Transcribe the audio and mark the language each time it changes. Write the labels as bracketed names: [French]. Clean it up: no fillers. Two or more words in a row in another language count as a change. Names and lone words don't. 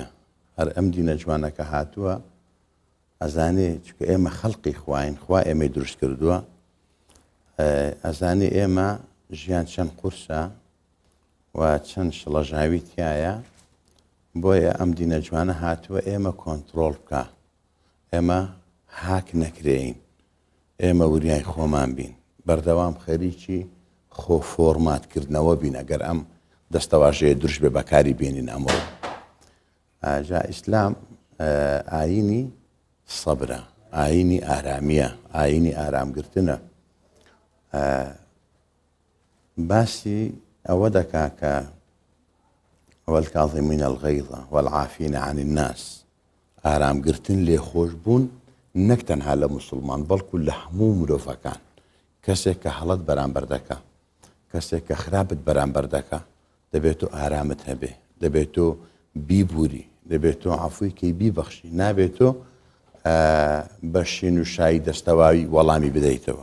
[Central Kurdish] هەر ئەم دینە جوانەکە هاتووە ئەزانێ چکە ئێمە خەڵقی خواین، خوا ئێمەی دروست کردووە، ئەزانێ ئێمە ژیان چەند قورسە و چەند شڵەژاوی تایە، بۆیە ئەم دینە جوانە هاتووە ئێمە کۆنتترۆل بکە، ئێمە هاک نەکرێین، ئێمە وریای خۆمان بین، بەردەوام خەریکی خۆ فۆرماتکردنەوە بین ئەگەر ئەم دەستەواژەیە دروست بێ بەکاری بێنین ئەمڕۆ. جا ئیسلام ئاینی سەبرە، ئاینی ئارامیە، ئاینی ئارامگرتنە. باسی ئەوە دەکا کە [Arabic] والکاظمین الغیظ والعافین عن الناس، [Central Kurdish] ئارامگرتن لێ خۆش بوون نەک تەنها لە موسڵمان بەڵکو لە هەموو مرۆڤەکان. کەسێک کە هەڵەت بەرامبەر دەکا، کەسێک کە خراپت بەرامبەر دەکا، دەبێت تۆ ئارامت هەبێ، دەبێت تۆ بیبووری، دەبێت تۆ عەفوی کەی بیبەخشی، نابێت تۆ بە شین و شایی دەستەواوی وەڵامی بدەیتەوە.